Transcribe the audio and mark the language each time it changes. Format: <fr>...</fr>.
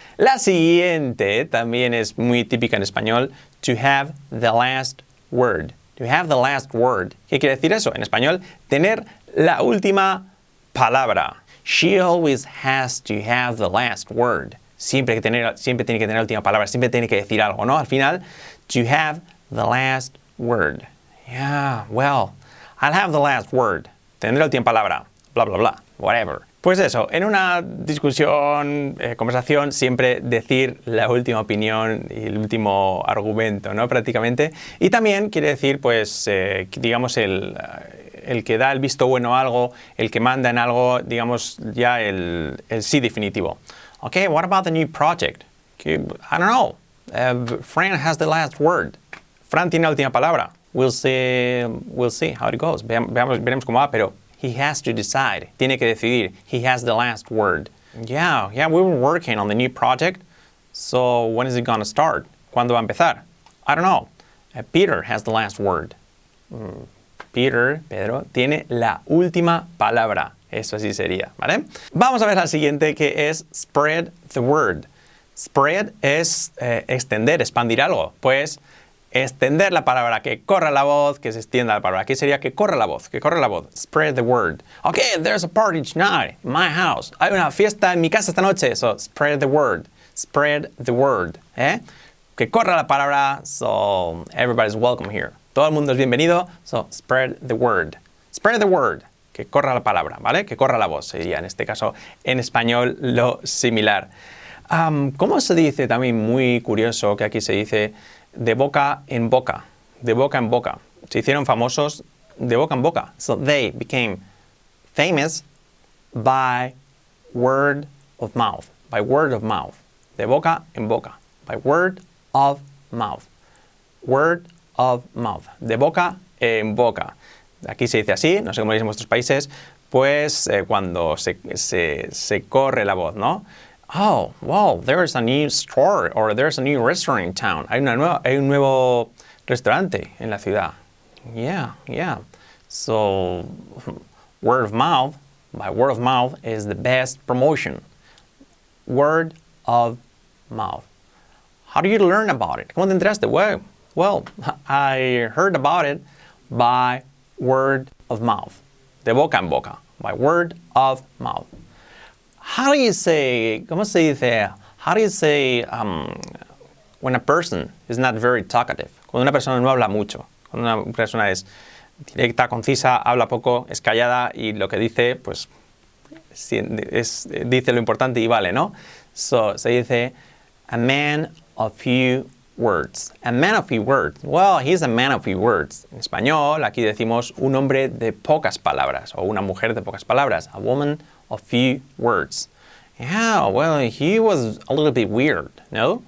<es>La siguiente también es muy típica en español.</es> <en>To have the last word. To have the last word.</en> <es>¿Qué quiere decir eso? En español, tener la última palabra.</es> <en>She always has to have the last word.</en> <es>Siempre tiene que tener la última palabra, siempre tiene que decir algo, ¿no? Al final,</es> <en>to have the last word. Yeah, well, I'll have the last word.</en> <es>Tendré la última palabra. Bla, bla, bla. Whatever. Pues eso, en una discusión, conversación, siempre decir la última opinión y el último argumento, ¿no? Prácticamente. Y también quiere decir, pues, digamos, el que da el visto bueno a algo, el que manda en algo, digamos, ya el sí definitivo.</es> <en>Okay, what about the new project? I don't know. Fran has the last word.</en> <es>Fran tiene la última palabra.</es> <en>We'll see how it goes.</en> <es>Veremos cómo va, pero</es> <en>he has to decide.</en> <es>Tiene que decidir.</es> <en>He has the last word. Yeah, we were working on the new project. So when is it going to start?</en> <es>¿Cuándo va a empezar?</es> <en>I don't know. Peter has the last word.</en> <es>Pedro, tiene la última palabra. Eso así sería, ¿vale? Vamos a ver la siguiente, que es</es> <en>spread the word.</en> <es>Spread es extender, expandir algo. Pues extender la palabra, que corra la voz, que se extienda la palabra. Aquí sería que corra la voz,</es> <en>Spread the word. Okay, there's a party tonight in my house.</en> <es>Hay una fiesta en mi casa esta noche.</es> <en>So, spread the word. Spread the word.</en> <es>Que corra la palabra,</es> <en>so everybody's welcome here.</en> <es>Todo el mundo es bienvenido,</es> <en>so spread the word. Spread the word.</en> <es>Que corra la palabra, ¿vale? Que corra la voz, sería en este caso en español lo similar. ¿Cómo se dice también muy curioso que aquí se dice de boca en boca? De boca en boca. Se hicieron famosos de boca en boca.</es> <en>So they became famous by word of mouth. By word of mouth.</en> <es>De boca en boca.</es> <en>By word of mouth. Word of mouth.</en> <es>De boca en boca. Aquí se dice así, no sé cómo lo dicen en vuestros países, pues cuando se corre la voz, ¿no?</es> <en>Oh, wow, there's a new store or there's a new restaurant in town.</en> <es>Hay un nuevo restaurante en la ciudad.</es> <en>Yeah. So, word of mouth, by word of mouth is the best promotion. Word of mouth. How do you learn about it?</en> <es>¿Cómo te enteraste?</es> <en>Well, I heard about it by word of mouth.</en> <es>De boca en boca.</es> <en>By word of mouth. How do you say,</en> <es>¿cómo se dice?</es> <en>How do you say when a person is not very talkative?</en> <es>Cuando una persona no habla mucho. Cuando una persona es directa, concisa, habla poco, es callada y lo que dice, pues, dice lo importante y vale, ¿no?</es> <en>So,</en> <es>se dice</es> <en>a man of few words. A man of few words. Well, he's a man of few words.</en> <es>En español, aquí decimos un hombre de pocas palabras o una mujer de pocas palabras.</es> <en>A woman of few words. Yeah, well, he was a little bit weird, no?</en>